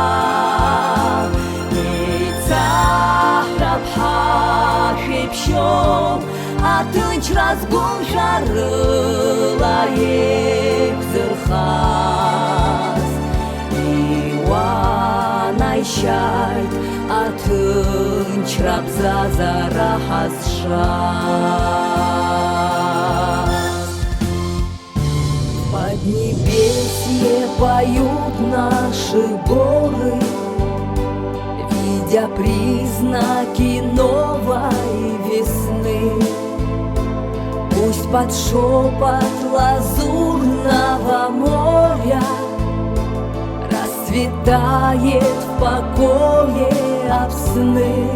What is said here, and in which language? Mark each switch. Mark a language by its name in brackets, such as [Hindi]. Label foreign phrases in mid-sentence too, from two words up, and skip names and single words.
[Abkhazian] Еицаҳрап ҳашәа иԥшьо, аҭынчра згәымшәарыла еиқәзырхаз. Иуанаишьааит аҭынчра бзазара ҳазшаз. [Russian] В Поднебесье поют наши горы, видя признаки новой весны. Пусть под шепот лазурного моря расцветает в покое Апсны.